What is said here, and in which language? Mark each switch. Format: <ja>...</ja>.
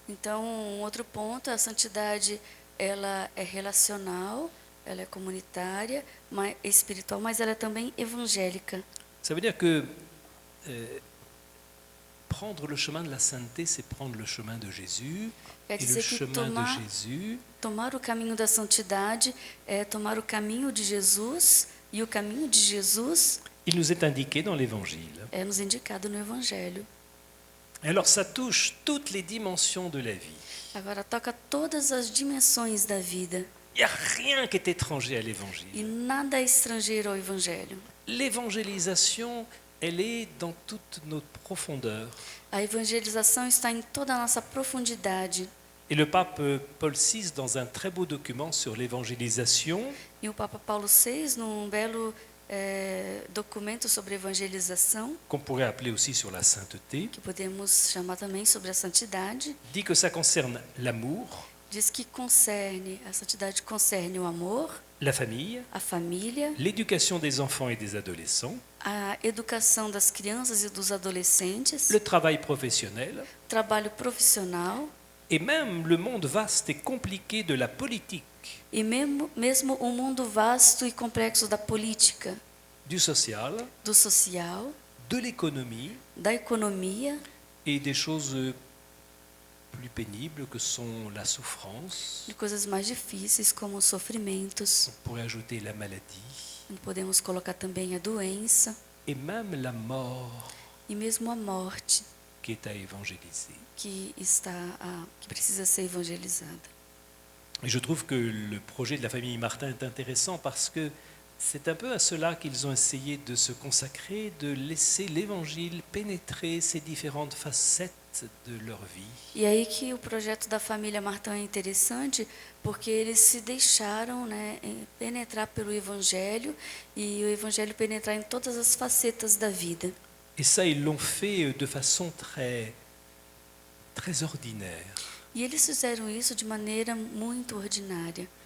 <pt>Então, um outro ponto, a santidade, ela é relacional, ela é comunitária, espiritual, mas ela é também evangélica.</pt> <fr>Ça veut dire que prendre le chemin de la sainteté, c'est prendre le chemin de Jésus.</fr> <pt>Quer</pt> <fr>Et le</fr> <pt>dizer que</pt> <fr>chemin de Jésus,</fr> <pt>tomar o caminho da santidade é tomar o caminho de Jesus, e o caminho de Jesus</pt> <fr>il nous est indiqué dans l'Évangile.</fr> <pt>é nos indicado no Evangelho.</pt> <fr>Et alors ça touche toutes les dimensions de la vie.</fr> <pt>Agora toca todas as dimensões da vida,</pt> <fr>Il n'y a rien qui est étranger à</fr> <pt>e</pt> <fr>l'Évangile.</fr> <pt>nada é estrangeiro ao Evangelho.</pt> <fr>L'évangélisation, elle est dans toute notre profondeur.</fr> <pt>A evangelização está em toda a nossa profundidade.</pt> <fr>Et le pape Paul VI, dans un très beau document sur l'évangélisation,</fr> <pt>E o Papa Paulo VI, num belo documento sobre evangelização,</pt> <fr>qu'on pourrait appeler aussi sur la sainteté,</fr> <pt>que podemos chamar também sobre a santidade,</pt> <fr>dit que ça concerne l'amour,</fr> <pt>diz que a santidade concerne o amor,</pt> <fr>la famille,</fr> <pt>a família,</pt> <fr>l'éducation des enfants et des adolescents,</fr> <pt>a educação das crianças e dos adolescentes,</pt> <fr>le travail professionnel,</fr> <pt>trabalho profissional</pt> <fr>et même le monde vaste et compliqué de la politique,</fr> <pt>e mesmo o mundo vasto e complexo da política,</pt> <fr>du social,</fr> <pt>do social,</pt> <fr>de l'économie</fr> <pt>da economia</pt> <fr>et des choses plus pénibles que sont la souffrance.</fr> <pt>de coisas mais difíceis como os sofrimentos.</pt> <fr>On pourrait ajouter la maladie</fr> <pt>Podemos colocar também a doença</pt> <fr>et même la mort</fr> <pt>e mesmo a morte</pt> <fr>qui est à évangéliser.</fr> <pt>que precisa ser evangelizada.</pt> <fr>Et je trouve que le projet de la famille Martin est intéressant parce que c'est un peu à cela qu'ils ont essayé de se consacrer, de laisser l'Évangile pénétrer ces différentes facettes de leur vie.</fr> <pt>E aí que o projeto da família Martã é interessante, porque eles se deixaram, penetrar pelo Evangelho e o Evangelho penetrar em todas as facetas da vida.</pt> <fr>Et ça, ils l'ont fait de façon très très ordinaire.</fr> <pt>E eles fizeram isso de maneira muito ordinária.</pt>